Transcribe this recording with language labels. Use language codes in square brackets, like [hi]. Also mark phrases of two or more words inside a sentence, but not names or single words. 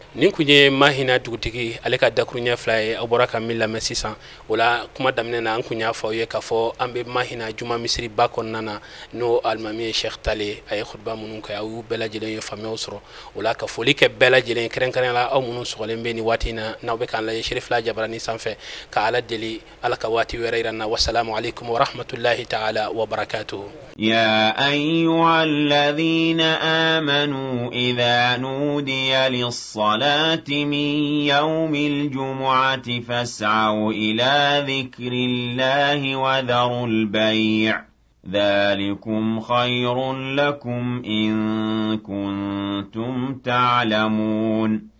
[bm] nin kun ye Mahina dugutigi ale ka dakuruɲɛ fila ye aw bɔra ka min lamɛn sisan o la kuma daminɛ na an kun y'a fɔ aw ye k'a fɔ an bɛ Mahina juma misiri ba kɔnɔna na n'o alimami ye Sheikh Tale a ye khutba minnu kɛ aw y'u bɛɛ lajɛlen ye faamuyaw sɔrɔ o la ka foli kɛ bɛɛ lajɛlen kɛrɛnkɛrɛnnenya la aw minnu sɔgɔlen bɛ nin waati in na n'aw bɛ k'an lajɛ Cherif La Jabaranin sanfɛ ka ala deli ala ka waati wɛrɛ yira n na [ar] والسلام عليكم ورحمة الله تعالى وبركاته. يا أيها الذين آمنوا إذا نودي للصلاة من يوم الجمعة فاسعوا إلى ذكر الله وذروا البيع ذلكم خير لكم إن كنتم تعلمون